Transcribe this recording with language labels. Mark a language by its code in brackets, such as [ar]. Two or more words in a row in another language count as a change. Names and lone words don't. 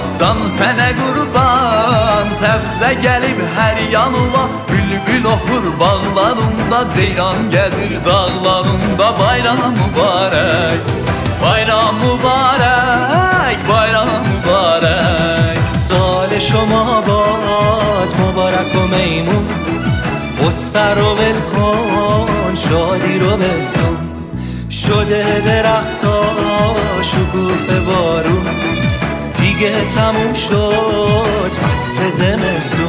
[az] Can sənə qurban, səbzə gəlib hər yanıma, bülbül oxur bağlarında, ceyran gəzir dağlarında. Bayram mübarək, bayram mübarək, bayram mübarək. [fa] سال شما باد مبارک و میمون، بستر رو ول کن شادی رو بستون. شده درختا شکوفه بارون، دیگه تموم شد فصل زمستون.